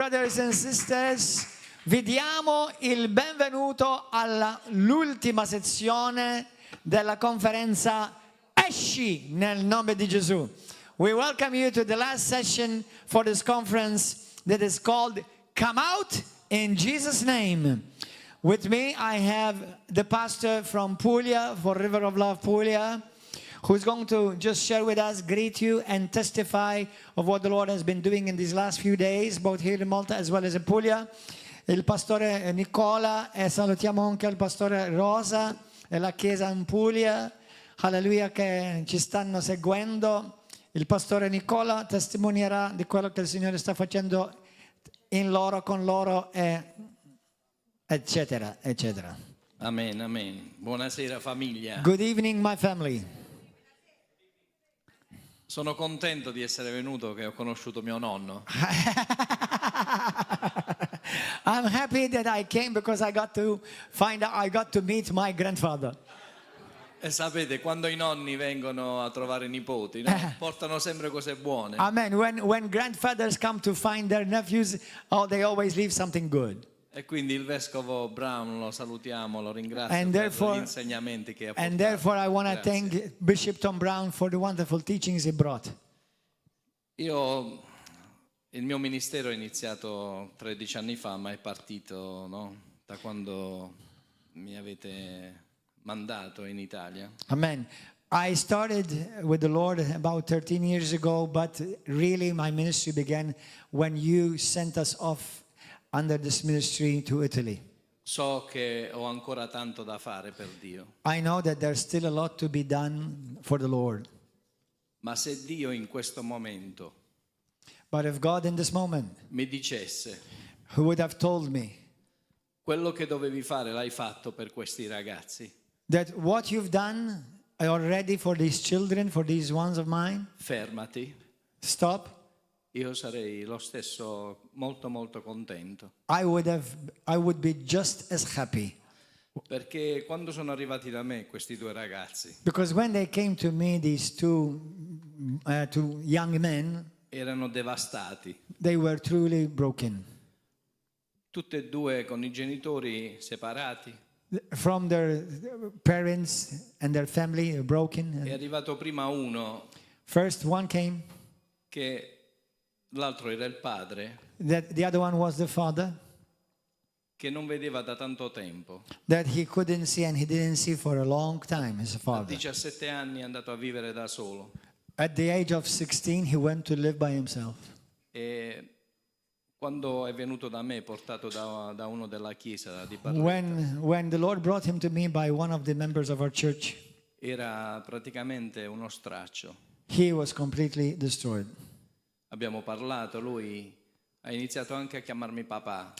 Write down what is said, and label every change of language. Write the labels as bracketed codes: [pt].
[en] brothers and sisters, [it] vi diamo il benvenuto all'ultima sezione della conferenza Esci nel nome di Gesù. [en] We welcome you to the last session for this conference that is called Come Out in Jesus' Name. With me, I have the pastor from Puglia, for River of Love Puglia, who's going to just share with us, greet you, and testify of what the Lord has been doing in these last few days, both here in Malta as well as in Puglia. [it] Il pastore Nicola, e salutiamo anche il pastore Rosa e la chiesa in Puglia, alleluia, che ci stanno seguendo. Il pastore Nicola testimonierà di quello che il Signore sta facendo in loro, con loro, eccetera, eccetera. Amen, amen. Buonasera famiglia. [en] Good evening, my family. [it] Sono contento di essere venuto, che ho conosciuto mio nonno. [en] I'm happy that I came because I got to meet my grandfather. [it] E sapete, quando i nonni vengono a trovare i nipoti, no? Portano sempre cose buone. Amen. [en] When grandfathers come to find their nephews, they always leave something good. [it] E quindi il vescovo Brown lo salutiamo, lo ringrazio [en] And [it] per [en] therefore- [it] gli insegnamenti che ha portato. [en] And therefore I want to [it] Grazie. [en] thank Bishop Tom Brown for the wonderful teachings he brought. [it] Il mio ministero è iniziato 13 anni fa, ma è partito, no? Da quando mi avete mandato in Italia. Amen. [en] I started with the Lord about 13 years ago, but really my ministry began when you sent us off under this ministry to Italy. [it] So che ho ancora tanto da fare per Dio, [en] I know that there's still a lot to be done for the Lord. [it] ma se Dio in questo momento [en] But if God in this moment, [it] mi dicesse [en] who would have told me [it] quello che dovevi fare l'hai fatto per questi ragazzi, [en] that what you've done already for these children, for these ones of mine, [it] fermati, [en] stop, [it] io sarei lo stesso molto molto contento. [en] I would be just as happy. [it] Perché quando sono arrivati da me questi due ragazzi [en] Because when they came to me, these two young men, [it] erano devastati, [en] they were truly broken. [it] tutti e due con i genitori separati. [en] From their parents and their family, broken. [it] È arrivato prima uno [en] First one came, [it] che l'altro era il padre, [en] that the other one was the father, [it] che non vedeva da tanto tempo. [en] that he couldn't see and he didn't see for a long time, his [it] A [en] father. [it] 17 anni è andato a vivere da solo. [en] At the age of 16, he went to live by himself. [it] E quando è venuto da me, portato da uno della chiesa di Barletta, [en] When the Lord brought him to me by one of the members of our church, [it] era praticamente uno straccio. [en] he was completely destroyed. [it] Abbiamo parlato, lui ha iniziato anche a chiamarmi papà.